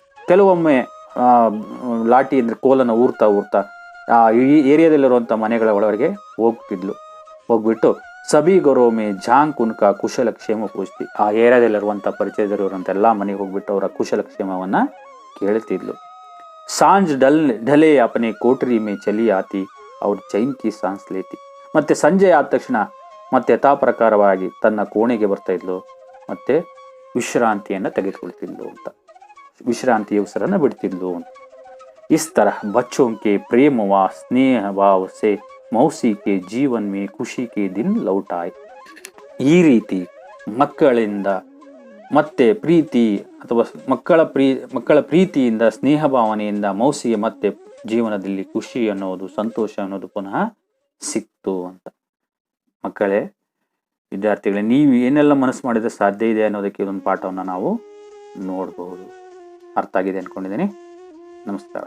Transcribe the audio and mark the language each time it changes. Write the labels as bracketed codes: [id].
[kn] ಕೆಲವೊಮ್ಮೆ ಲಾಠಿ ಅಂದ್ರೆ ಕೋಲನ್ನು ಊರ್ತಾ ಈ ಏರಿಯಾದಲ್ಲಿರುವಂಥ ಮನೆಗಳ ಒಳಗಡೆ ಹೋಗ್ಬಿಟ್ಟು [hi] ಸಬಿ ಗೌರವಮೆ ಜಾಂಗ್ ಕುನ್ಕ ಕುಶಲಕ್ಷೇಮ ಪೂಜ್ತಿ. [kn] ಆ ಏರಿಯಾದಲ್ಲಿರುವಂಥ ಪರಿಚಯದಲ್ಲಿರುವಂಥ ಎಲ್ಲ ಮನೆಗೆ ಹೋಗ್ಬಿಟ್ಟು ಅವರ ಕುಶಲಕ್ಷೇಮವನ್ನ ಕೇಳ್ತಿದ್ಲು. [hi] सांझ ढले अपने कोठरी में चली आती और चैन की सांस लेती. [kn] ಮತ್ತೆ ಸಂಜೆ ಆದ ತಕ್ಷಣ ಮತ್ತೆ ಯಥಾ ಪ್ರಕಾರವಾಗಿ ತನ್ನ ಕೋಣೆಗೆ ಬರ್ತಾ ಇದ್ಲು, ಮತ್ತೆ ವಿಶ್ರಾಂತಿಯನ್ನು ತೆಗೆದುಕೊಳ್ತಿದ್ಲು ಅಂತ, ವಿಶ್ರಾಂತಿಯ ಉಸಿರನ್ನು ಬಿಡ್ತಿದ್ಲು ಅಂತ. [hi] इस तरह बच्चों के प्रेम व स्नेह भाव से मौसी के जीवन में खुशी के दिन लौट आए. [kn] ಈ ರೀತಿ ಮಕ್ಕಳಿಂದ ಮತ್ತೆ ಪ್ರೀತಿ ಅಥವಾ ಮಕ್ಕಳ ಪ್ರೀತಿಯಿಂದ, ಸ್ನೇಹ ಭಾವನೆಯಿಂದ ಮೌಸಿಗೆ ಮತ್ತೆ ಜೀವನದಲ್ಲಿ ಖುಷಿ ಅನ್ನೋದು, ಸಂತೋಷ ಅನ್ನೋದು ಪುನಃ ಸಿಕ್ತು ಅಂತ. ಮಕ್ಕಳೇ, ವಿದ್ಯಾರ್ಥಿಗಳೇ, ನೀವು ಏನೆಲ್ಲ ಮನಸ್ಸು ಮಾಡಿದ್ರೆ ಸಾಧ್ಯ ಇದೆ ಅನ್ನೋದಕ್ಕೆ ಒಂದು ಪಾಠವನ್ನು ನಾವು ನೋಡಬಹುದು. ಅರ್ಥ ಆಗಿದೆ ಅನ್ಕೊಂಡಿದ್ದೀನಿ. ನಮಸ್ಕಾರ.